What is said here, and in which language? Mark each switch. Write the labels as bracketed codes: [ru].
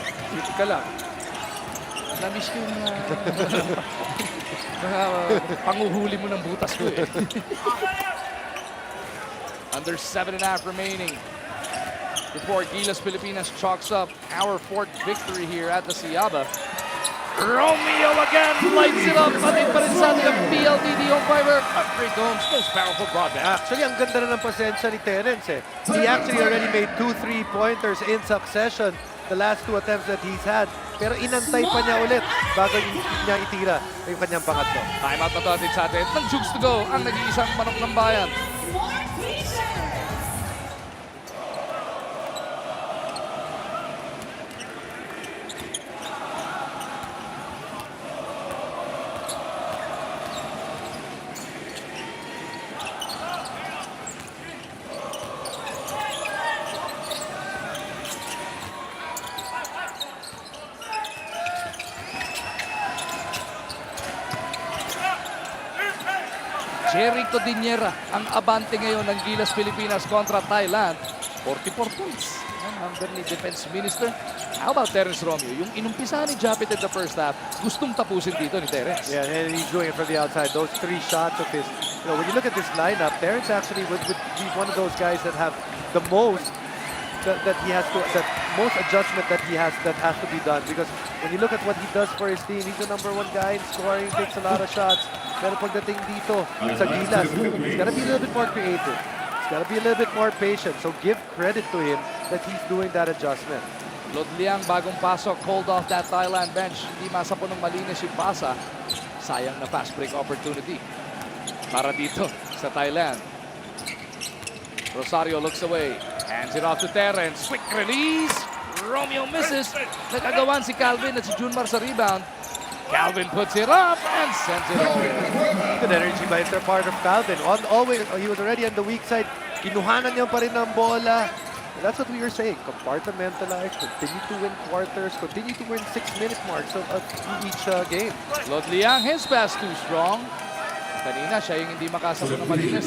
[tl] Dito ka lang. Namiss ko yung panguhuli mo ng butas ko eh. [en] Under 7.5 remaining before Gilas Pilipinas chalks up our 4th victory here at the Siaba. Romeo again lights it up. [tl] Patid pa rin sa ating ang PLDT home fiber. [en] Upgrade to home's most powerful broadband. [tl] Actually, ang ganda na ng pasensya ni Terence eh. [en] He actually already made 2 3-pointers in succession the last 2 attempts that he's had. [tl] Pero inantay pa niya ulit bago niya itira yung kanyang pangatlo. Timeout na to atin sa atin. Ng Jugs to go ang nag-iisang manok ng bayan. Jericho Diniera ang abante ngayon ng Gilas Pilipinas kontra Thailand. [en] 44 points ang number ni Defense Minister. How about Terence Romeo? [tl] Yung inumpisa ni Japit [en] in the first half, [tl] gustong tapusin dito ni Terence. [en] Yeah, and he's doing it from the outside. Those 3 shots of his, when you look at this lineup, Terence actually would be one of those guys that have the most that he has to, that most adjustment that has to be done, because when you look at what he does for his team, he's the #1 guy in scoring, takes a lot of shots. [tl] Pero pagdating dito sa Gilas, [en] he's gotta be a little bit more creative. He's gotta be a little bit more patient. So give credit to him that he's doing that adjustment. Lodliang [tl] bagong pasok, [en] hold off that Thailand bench. [tl] Hindi masapo ng malinis yung pasa. Sayang na fast break opportunity para dito sa Thailand. [en] Rosario looks away, hands it off to Terence. Quick release. Romeo misses. [tl] Nagagawan si Calvin at si Junmar sa rebound. [en] Calvin puts it up and sends it over. Good energy by the part of Calvin. Always, he was already on the weak side. [tl] Kinuhanan niya pa rin ng bola. [en] And that's what we were saying. Compartmentalize, continue to win quarters, continue to win 6-minute marks of each game. Lodliang, his pass too strong. [tl] Kanina siya yung hindi makasabot ng malinis.